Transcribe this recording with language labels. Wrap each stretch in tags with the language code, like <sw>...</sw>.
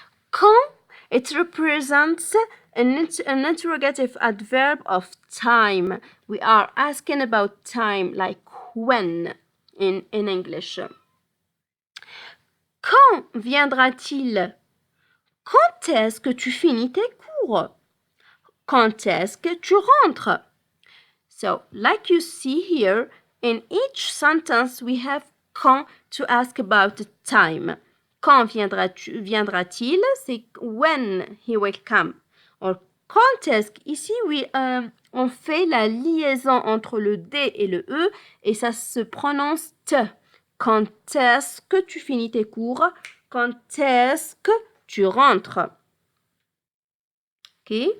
<en>Quand, it represents an interrogative adverb of time. We are asking about time, like when in English.</en> <fr>Quand viendra-t-il? Quand est-ce que tu finis tes cours? Quand est-ce que tu rentres?</fr> <en>So, like you see here, in each sentence we have quand, to ask about the time.</en> <fr>Quand viendra-t-il? C'est</fr> <en>when he will come.</en> <fr>Or, quand est-ce qu'ici, oui, on fait la liaison entre le D et le E et ça se prononce T. Quand est-ce que tu finis tes cours? Quand est-ce que tu rentres? OK?</fr>